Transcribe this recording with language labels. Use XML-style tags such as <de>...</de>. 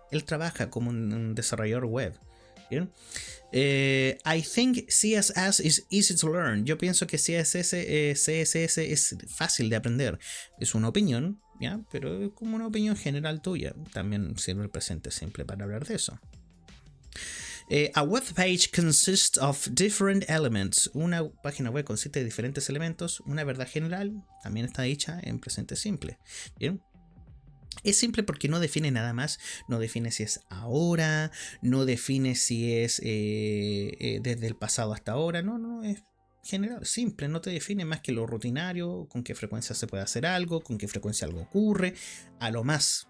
<es>Él trabaja como un desarrollador web. ¿Bien?</es> <en>I think CSS is easy to learn.</en> <es>Yo pienso que CSS es fácil de aprender. Es una opinión, ¿ya? Pero es como una opinión general tuya. También sirve el presente simple para hablar de eso.</es> <en>A web page consists of different elements.</en> <es>Una página web consiste de diferentes elementos. Una verdad general también está dicha en presente simple. ¿Bien? Es simple porque no define nada más, no define si es ahora, no define si es desde el pasado hasta ahora, no, es general, simple, no te define más que lo rutinario, con qué frecuencia se puede hacer algo, con qué frecuencia algo ocurre, a lo más.</es>